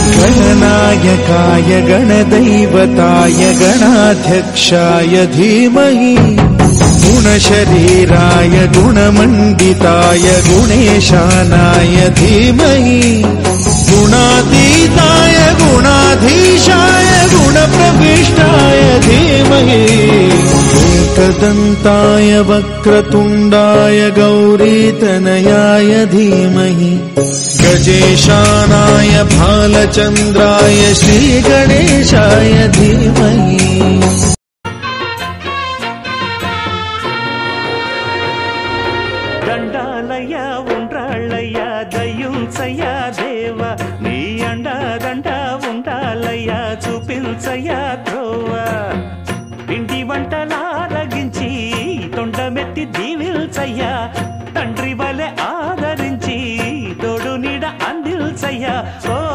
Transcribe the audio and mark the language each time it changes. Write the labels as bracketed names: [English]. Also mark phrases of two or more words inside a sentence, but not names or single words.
[Sanskrit] गणनायकाय गणदैवताय गणाध्यक्षाय धीमहि गुणशरीराय गुणमण्डिताय गुणेशानाय धीमहि गुणातीताय गुणाधीशाय गुणप्रविष्टाय धीमहि एकदन्ताय वक्रतुण्डाय गौरीतनयाय धीमहि गजेशानाय भालचन्द्राय श्रीगणेशाय धीमहि [Telugu] దండాలయ్యా ఉండ్రాళ్ళయ్యా దయ్యుంచయ్యా దేవ నీ అండా దండ ఉండాలయ్యా చూపించయ్యా త్రోవ పిండి వంటలారగించి తొండమెత్తి దీవిల్చయ్యా తండ్రి వలె ఆదరించి తోడు నీడ అందిల్చయ్యా ఓ